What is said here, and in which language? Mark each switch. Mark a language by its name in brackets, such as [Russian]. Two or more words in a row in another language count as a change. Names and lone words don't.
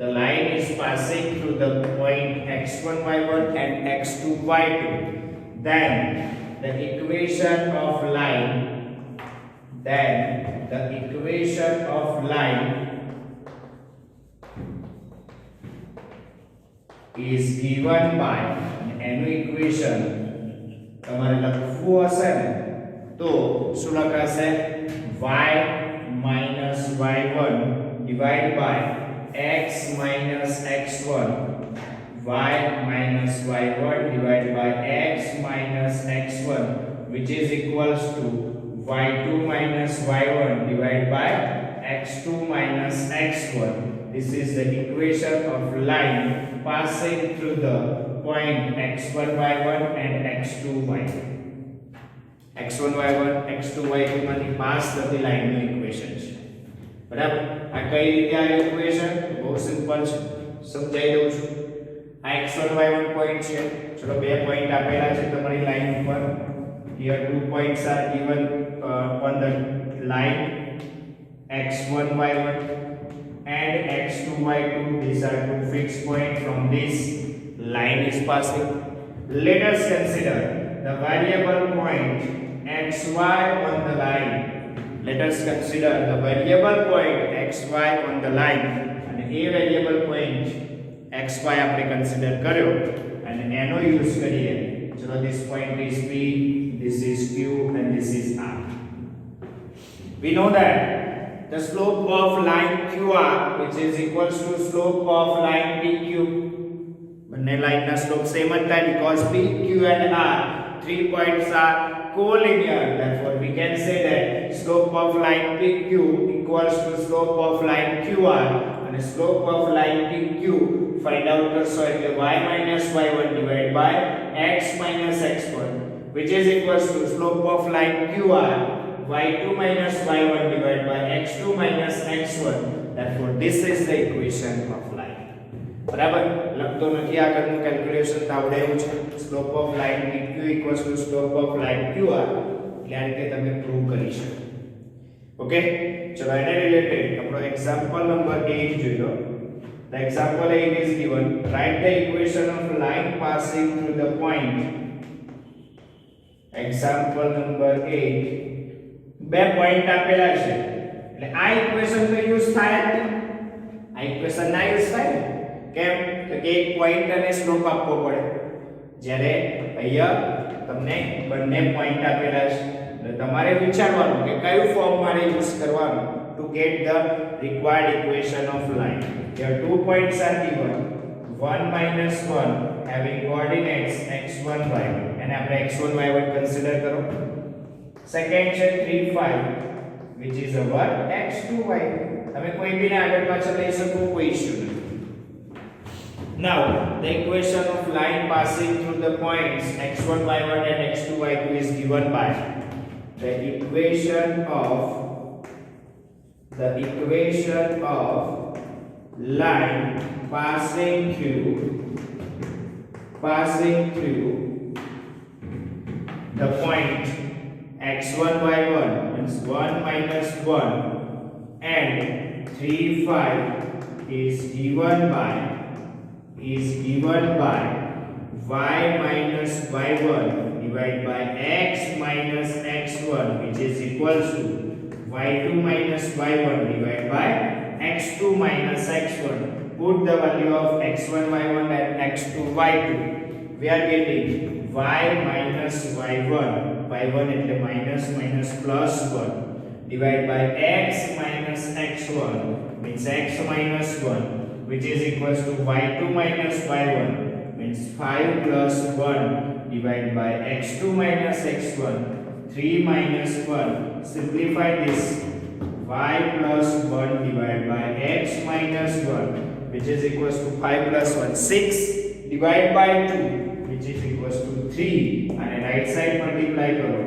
[English] the line is passing through the point x1 y1 and x2 y2, then the equation of line is given by, [Gujarati] એનું ઇક્વેશન તમારે લખવું હશે ને તો શું લખાશે [English] y minus y1 divided by x minus x1, y minus y1 divided by x minus x1, which is equals to y2 minus y1 divided by x2 minus x1. This is the equation of line passing through the point x1 y1 and x2 y2. [Gujarati] x1 y1 x2 y2 માંથી પાસ થતી લાઈનનું ઇક્વેશન છે. બરાબર? આ કઈ રીતે આ ઇક્વેશન? બહુ સિમ્પલ છે, સમજાઈ દઉં છું. આ x1 y1 પોઈન્ટ છે. ચલો બે પોઈન્ટ આપેલા છે તમારી લાઈન ઉપર. [English] Here 2 points are given on the line x1 y1 and x2 y2. These are two fixed points. From this line is passing. Let us consider the variable point xy on the line. Let us consider the variable point xy on the line. And a variable point xy [Gujarati] આપણે consider કર્યો અને એનો યુઝ કરીએ. [English] ચલો this point is p, this is q and this is r. We know that the slope of line qr, which is equals to slope of line pq. [Gujarati] બંને લાઈનના [English] slope same [Gujarati] જ થાય [English] because p, q and r 3 points are collinear. Therefore we can say that slope of line pq equals to slope of line qr, and slope of line pq find out [Gujarati] કરશો એટલે [English] y minus y1 divided by x minus x1, which is equals to slope of line qr y2 minus y1 divided by x2 minus x1. Therefore this is the equation of line. [Gujarati] બરાબર? લખતો નથી, આગળનું કેલ્ક્યુલેશન આવડે એવું છે. [English] slope of line pq equals to slope of line qr. [Gujarati] એટલે આ રીતે તમે પ્રૂવ કરી શકો. ઓકે, ચલો એને રિલેટેડ આપણો [English] example number [Gujarati] 8 જોઈ લો. [English] The example 8 is given. Write the equation of line passing through the point. Example number 8. [Gujarati] બે પોઈન્ટ આપેલા છે એટલે આ ઇક્વેશન તો યુઝ થાય જ નહીં. આ ઇક્વેશન ના યુઝ થાય ને. કેમ? તો કે એક પોઈન્ટ અને સ્લોપ આપવો પડે. જ્યારે અહીંયા તમને બંને પોઈન્ટ આપેલા છે એટલે તમારે વિચારવાનું કે કયું ફોર્મ મારે યુઝ કરવાનું [English] to get the required equation of line. Here 2 points are given. 1 minus 1 having coordinates x1 y1 and આપણે x1 y1 consider કરો. Second છે 3 5 which is our x2 y2. [Gujarati] તમે કોઈ બીને આગળ પાછળ લઈ શકો, કોઈ ઇશ્યુ નથી. [English] Now the equation of line passing through the points x1 y1 and x2 y2 is given by the equation of line passing through the point x1 y1 means 1 minus 1 and 3 5 is given by y minus y1 divided by x minus x1, which is equals to y2 minus y1 divided by x2 minus x1. Put the value of x1 y1 and x2 y2. We are getting y minus y1 એટલે minus minus plus 1 divided by x minus x1 means x minus 1, which is equals to y2 minus y1 means 5 plus 1 divided by x2 minus x1 3 minus 1. Simplify this. Y plus 1 divided by x minus 1, which is equals to 5 plus 1 6 divided by 2, which is equals to 3, and right side multiply करो.